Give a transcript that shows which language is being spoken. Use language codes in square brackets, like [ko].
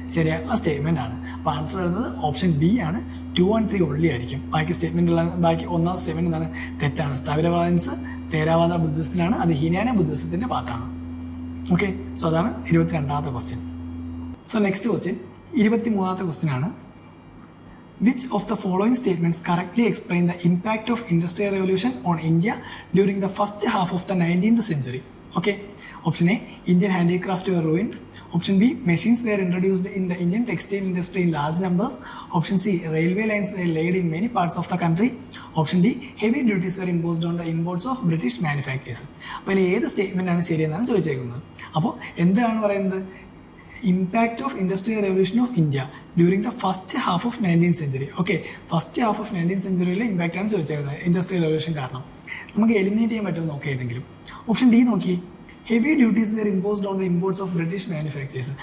[ml] ശരിയായിട്ടുള്ള സ്റ്റേറ്റ്മെന്റ് ആണ്. അപ്പോൾ ആൻസർ വരുന്നത് ഓപ്ഷൻ ബി ആണ്. 2 and 3 ഓൺലി ആയിരിക്കും. ബാക്കി സ്റ്റേറ്റ്മെന്റുള്ള ബാക്കി ഒന്നാമത്തെ സ്റ്റേറ്റ്മെന്റ് എന്താണ്? തെറ്റാണ്. സ്ഥവിരവാദൻസ് തേരാവാദ ബുദ്ധിസത്തിലാണ്, അത് ഹീനയാന ബുദ്ധിസത്തിന്റെ പാർട്ടാണ്. ഓക്കെ, സോ അതാണ് 22ാമത്തെ question. So next question 23ാമത്തെ question ആണ്. [en] Which of the following statements correctly explain the impact of Industrial Revolution on India during the first half of the 19th century? Okay, option A, Indian handicraft were ruined. Option B, machines were introduced in the Indian textile industry in large numbers. Option C, railway lines were laid in many parts of the country. Option D, heavy duties were imposed on the imports of British manufacturers. [ml] അപ്പോൾ ഏത് statement ആണ് ശരിയെന്നാണ് ചോദിച്ചേക്കുന്നത്. അപ്പോൾ എന്താണ് പറയുന്നത്? [en] Impact of industrial revolution of India during the first half of 19th century. [ml] Okay, first half of 19th സെഞ്ചുറിയിലെ impact ആണ് ചോദിച്ചേക്കുന്നത് industrial revolution കാരണം. നമുക്ക് eliminate ചെയ്യാൻ പറ്റുമോ നോക്കാം ഏതെങ്കിലും. ഓപ്ഷൻ ഡി നോക്കി, [en] Heavy duties were imposed on the imports of British manufactures.